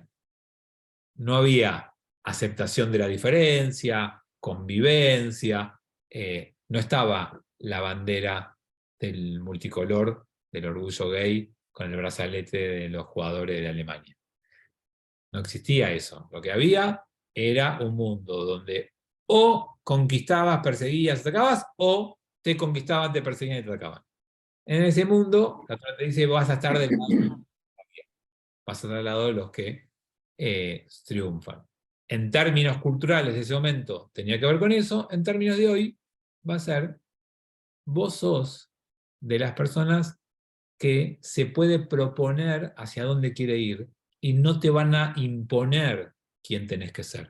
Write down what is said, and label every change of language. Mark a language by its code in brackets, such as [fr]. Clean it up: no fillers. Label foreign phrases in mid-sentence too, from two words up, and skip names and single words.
[es] No había aceptación de la diferencia, convivencia, no estaba la bandera del multicolor, del orgullo gay, con el brazalete de los jugadores de Alemania. No existía eso. Lo que había era un mundo donde o conquistabas, perseguías, atacabas, o te conquistaban, te perseguían y te atacaban. En ese mundo, la Torá te dice, vas a estar del lado, vas a estar del lado de los que triunfan. En términos culturales de ese momento tenía que ver con eso, en términos de hoy va a ser, vos sos de las personas que se puede proponer hacia dónde quiere ir y no te van a imponer quién tenés que ser.